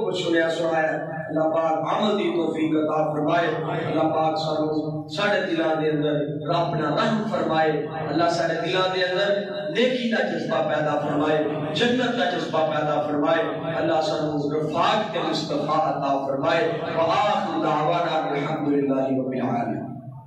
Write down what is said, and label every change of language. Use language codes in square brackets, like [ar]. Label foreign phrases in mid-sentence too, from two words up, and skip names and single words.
[pa] سنیا سنایا اللہ پاک عمل دی توفیق عطا فرمائے اللہ پاک سانو ساڈے دلاں دے اندر رب نہ رحم فرمائے اللہ ساڈے دلاں دے اندر نیکی دا جذبہ پیدا فرمائے جنت دا جذبہ پیدا فرمائے اللہ سانو رفاق کے مصطفیٰ عطا فرمائے [ar] وآخر دعوانا الحمدللہ رب العالمین